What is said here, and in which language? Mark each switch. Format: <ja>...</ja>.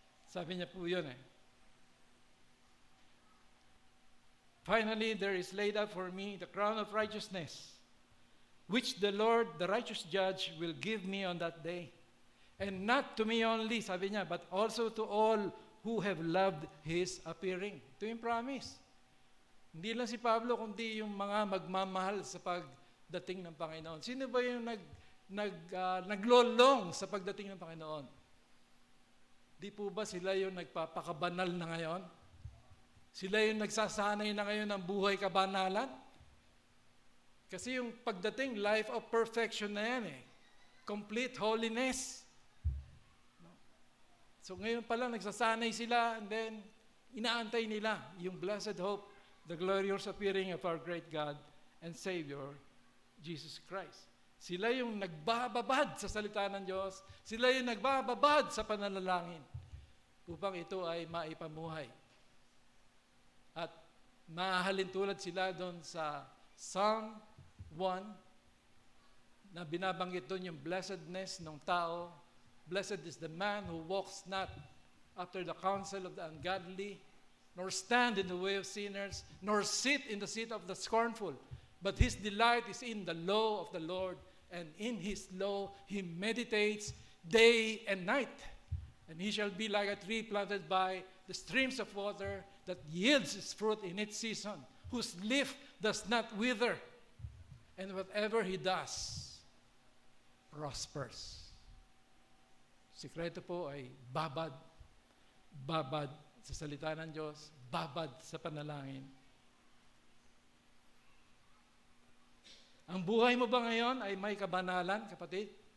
<tl>Sabi niya po yun</tl> <en>Finally, there is laid up for me the crown of righteousness, which the Lord, the righteous judge, will give me on that day. And not to me only,</en> <tl>sabi niya,</tl> <en>but also to all who have loved His appearing.</en> <tl>Ito yung promise. Hindi lang si Pablo, kundi yung mga magmamahal sa pagdating ng Panginoon. Sino ba yung naglolong sa pagdating ng Panginoon? Di po ba sila yung nagpapakabanal na ngayon? Sila yung nagsasanay na ngayon ng buhay kabanalan? Kasi yung pagdating,</tl> <en>life of perfection</en> <tl>na yan</tl> <en>Complete holiness.</en> <tl>So ngayon pa lang nagsasanay sila and then inaantay nila yung</tl> <en>blessed hope, the glorious appearing of our great God and Savior, Jesus Christ.</en> <tl>Sila yung nagbababad sa salita ng Diyos. Sila yung nagbababad sa pananalangin upang ito ay maipamuhay. At mahalin tulad sila doon sa Psalm 1 na binabanggit doon yung blessedness ng tao.</tl> <en>Blessed is the man who walks not after the counsel of the ungodly, nor stand in the way of sinners, nor sit in the seat of the scornful. But his delight is in the law of the Lord, and in his law he meditates day and night. And he shall be like a tree planted by the streams of water that yields its fruit in its season, whose leaf does not wither, and whatever he does prospers.</en> <tl>Sikreto po ay babad sa salita ng Diyos, babad sa panalangin. Ang buhay mo ba ngayon ay may kabanalan, kapatid?</tl>